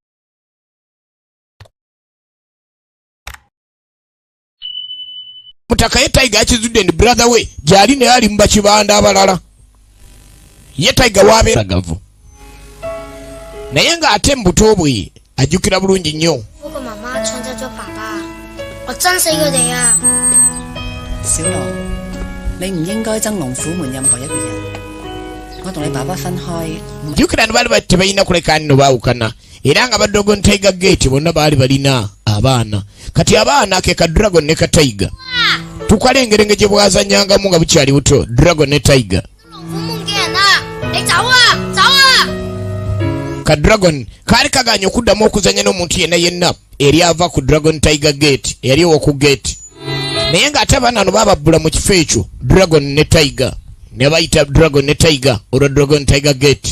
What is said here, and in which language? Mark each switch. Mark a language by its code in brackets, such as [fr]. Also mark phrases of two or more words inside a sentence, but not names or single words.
[lg] mutaka ye Tiger yakizudde ndi brother we gyali naye ali mu bakibanda abalala ye Tiger waabeeragavu naye ng'ate mu buto bwe ajjukira bulungi nnyo. [yue] 我憎死佢哋啊！小龍，你唔應該憎龍虎門任何一個人。我同你爸爸分開。 [lg] jjukira ne baali tebalina kuleka nno baawukana era nga Dragon Tiger Gate bonna baali balina abaana kati abaana ke ka Dragon ne ka Tiger tukalengerenge gye bwazannyangamu nga bukyali buto Dragon ne Tiger. Ka Dragon kaali kaganya okuddamu okuzanya n'omuntu yenna eri ava ku Dragon Tiger Gate yali oku gate naye ng'ate abaana bano bababbula mu kifo ekyo Dragon ne Tiger ne bayita Dragon ne Tiger olwa Dragon Tiger Gate.